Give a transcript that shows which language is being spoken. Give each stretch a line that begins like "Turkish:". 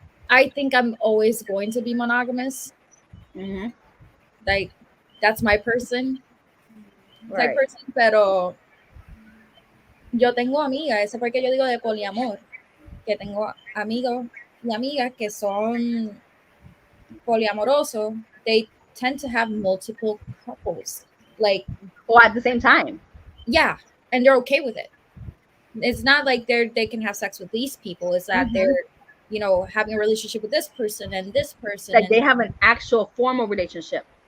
English: I think I'm always going to be monogamous. Like that's my person. Right.
Spanish: Person, pero yo tengo amigas, eso es porque yo digo de poliamor, que tengo amigos y amigas que son poliamorosos.
English: They tend to have multiple couples, like or at the same time. Yeah, and they're okay with it. It's not like they can have sex with these people. It's that they're, you know, having a relationship with this person and this person. Like they have an actual formal relationship.